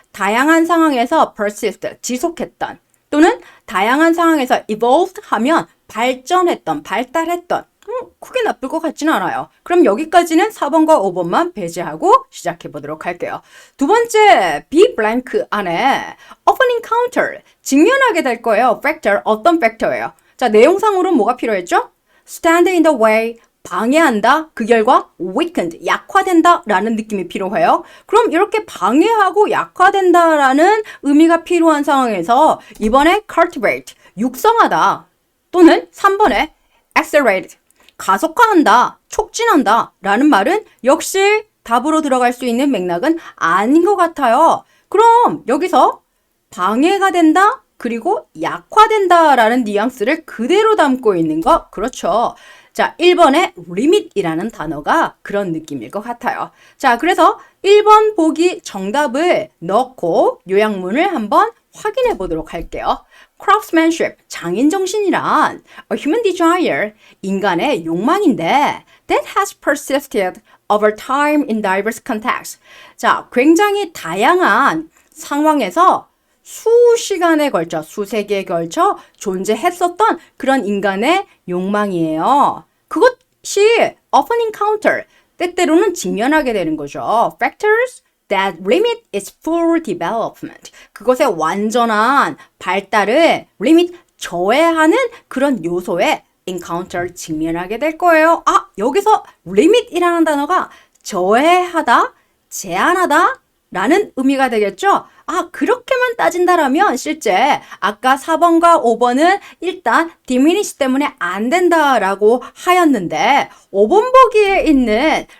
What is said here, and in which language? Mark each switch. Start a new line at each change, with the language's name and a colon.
Korean: 다양한 상황에서 persist, 지속했던 또는 다양한 상황에서 evolved 하면 발전했던, 발달했던 크게 나쁠 것 같지는 않아요. 그럼 여기까지는 4번과 5번만 배제하고 시작해 보도록 할게요. 두 번째 be blank 안에
English: often encounter
Korean: 직면하게 될 거예요. factor 어떤 팩터예요? 자, 내용상으로 뭐가 필요했죠?
English: stand in the way
Korean: 방해한다. 그 결과 weakened 약화된다 라는 느낌이 필요해요. 그럼 이렇게 방해하고 약화된다 라는 의미가 필요한 상황에서 이번에 cultivate 육성하다 또는 3번에 accelerate 가속화한다, 촉진한다 라는 말은 역시 답으로 들어갈 수 있는 맥락은 아닌 것 같아요. 그럼 여기서 방해가 된다, 그리고 약화된다 라는 뉘앙스를 그대로 담고 있는 거 그렇죠. 자, 1번에 limit이라는 단어가 그런 느낌일 것 같아요. 자, 그래서 1번 보기 정답을 넣고 요약문을 한번 확인해 보도록 할게요.
English: craftsmanship,
Korean: 장인정신이란
English: a human desire,
Korean: 인간의 욕망인데
English: that has persisted over time in diverse contexts.
Korean: 자, 굉장히 다양한 상황에서 수시간에 걸쳐, 수세기에 걸쳐 존재했었던 그런 인간의 욕망이에요. 그것이
English: often encounter,
Korean: 때때로는 직면하게 되는 거죠.
English: factors that limit its full development.
Korean: 그것의 완전한 발달을 limit, 저해하는 그런 요소에 encounter, 직면하게 될 거예요. 아, 여기서 limit이라는 단어가 저해하다, 제한하다 라는 의미가 되겠죠? 아, 그렇게만 따진다라면 실제 아까 4번과 5번은 일단 diminish 때문에 안 된다라고 하였는데 5번 보기에 있는